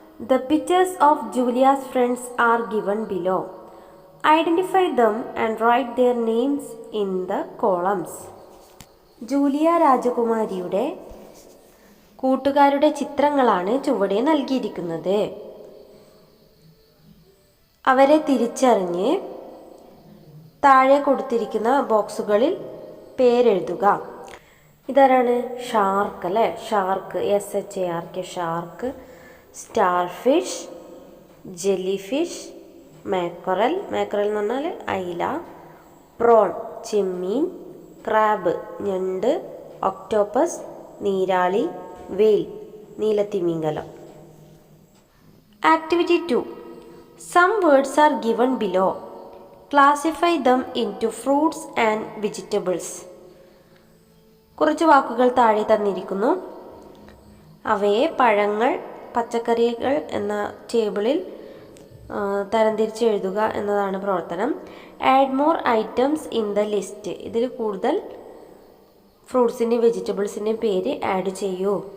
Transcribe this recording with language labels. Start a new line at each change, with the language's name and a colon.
English: The pictures of Julia's friends are given below. Identify them and write their names in the columns.
Malayalam: Julia രാജകുമാരിയുടെ കൂട്ടുകാരുടെ ചിത്രങ്ങളാണ് ചുവടെ നൽകിയിരിക്കുന്നത്. അവരെ തിരിച്ചറിഞ്ഞ് താഴെ കൊടുത്തിരിക്കുന്ന ബോക്സുകളിൽ പേരെഴുതുക. ഇതാരാണ്? ഷാർക്ക് അല്ലേ? Shark, SHARK, shark, star fish, jelly fish, മാക്കറൽ, മാക്കറൽ എന്ന് പറഞ്ഞാൽ അയില, പ്രോൺ ചെമ്മീൻ, ക്രാബ് ഞണ്ട്, ഒക്ടോപ്പസ് നീരാളി, വെയിൽ നീലത്തിമിംഗലം. Activity 2.
English: Some words are given below. Classify them into fruits and vegetables.
Malayalam: കുറച്ച് വാക്കുകൾ താഴെ തന്നിരിക്കുന്നു. അവയെ പഴങ്ങൾ, പച്ചക്കറികൾ എന്ന ടേബിളിൽ തരംതിരിച്ച് എഴുതുക എന്നതാണ് പ്രവർത്തനം.
English: Add more items in the list.
Malayalam: ഇതിൽ കൂടുതൽ ഫ്രൂട്ട്സിൻ്റെയും വെജിറ്റബിൾസിൻ്റെയും പേര് ആഡ് ചെയ്യൂ.